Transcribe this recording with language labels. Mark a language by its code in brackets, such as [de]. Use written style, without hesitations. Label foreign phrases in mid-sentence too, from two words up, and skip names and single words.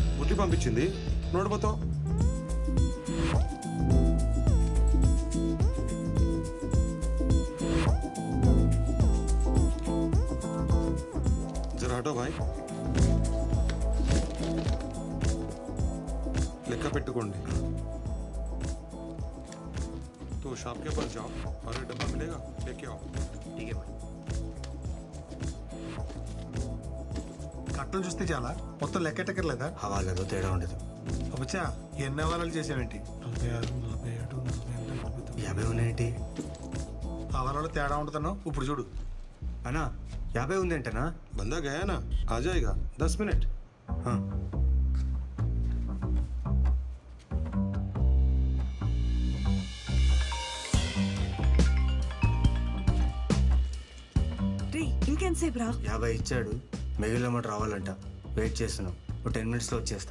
[te] శృతి పంపించింది నోడిపోతావు. [hi] जरा हटो भाई. [te] లెక్క పెట్టుకోండి. [hi] तो शॉप के पास जाओ और ये डब्बा मिलेगा लेके आओ. ठीक है भाई. [te] కట్టలు చూస్తే చాలా మొత్తం లెక్కెట్టక్కర్లేదా? హవాలలో తేడా ఉండదు. వచ్చా ఎన్ని హవాలాలు చేసావేంటి? 46, 47, 48, 50 ఉన్నాయేంటి? హవాలలో తేడా ఉంటుందన్నావు ఇప్పుడు చూడు. అన్నా 50 ఉందేంటనా? [hi] बंदा गया ना आ जाएगा 10 मिनट. हाँ. [te] రే ఇంకెంతసేపు రా? 50 ఇచ్చాడు, మిగిలిన అమౌంట్ రావాలంట. వెయిట్ చేస్తున్నాం. ఒక 10 minutesలో వచ్చేస్తాం.